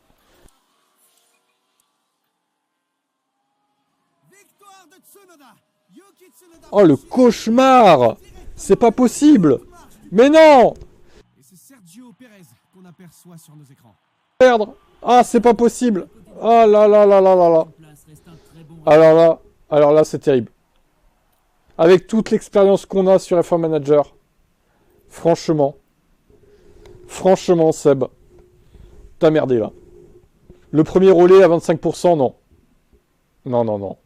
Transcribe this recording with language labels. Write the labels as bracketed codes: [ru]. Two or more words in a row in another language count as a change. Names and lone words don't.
[fr] Victoire de Tsunoda. Yuki Tsunoda. Oh, le cauchemar! C'est pas possible! Mais non! Et c'est Sergio Perez qu'on aperçoit sur nos écrans. Perdre! Ah, c'est pas possible! Ah là là là là là là! Place reste un très bon Alors là, c'est terrible. Avec toute l'expérience qu'on a sur F1 Manager, franchement, Seb, t'as merdé là. Le premier relais à 25%, non. Non, non, non.